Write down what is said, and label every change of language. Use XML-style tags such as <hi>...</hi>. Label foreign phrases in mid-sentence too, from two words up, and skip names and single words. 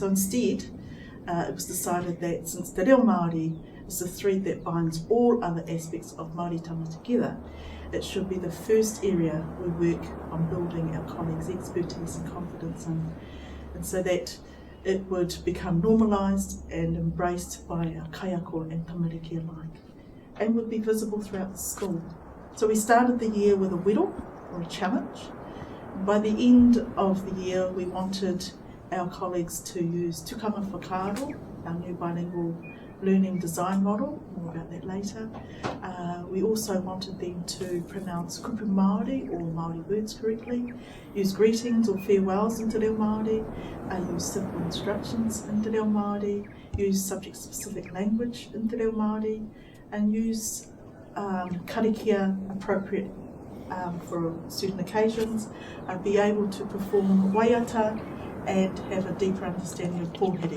<en>So instead, it was decided that since</en> <mi>Te Reo Māori</mi> <en>is the thread that binds all other aspects of Māoritanga together, it should be the first area we work on building our colleagues' expertise and confidence in, and so that it would become normalised and embraced by our kaiako and tamariki alike, and would be visible throughout the school. So we started the year with a whittle, or a challenge. By the end of the year, we wanted our colleagues to use</en> <mi>tukanga whakaaro,</mi> <en>our new bilingual learning design model, more about that later. We also wanted them to pronounce</en> <mi>kupu Māori</mi> <en>or Māori words correctly, use greetings or farewells in</en> <mi>Te Reo Māori,</mi> <en>use simple instructions in</en> <mi>Te Reo Māori,</mi> <en>use subject-specific language in</en> <mi>Te Reo Māori,</mi> <en>and use karikia appropriate for certain occasions, be able to perform waiata and have a deeper understanding of pōhiri.</en>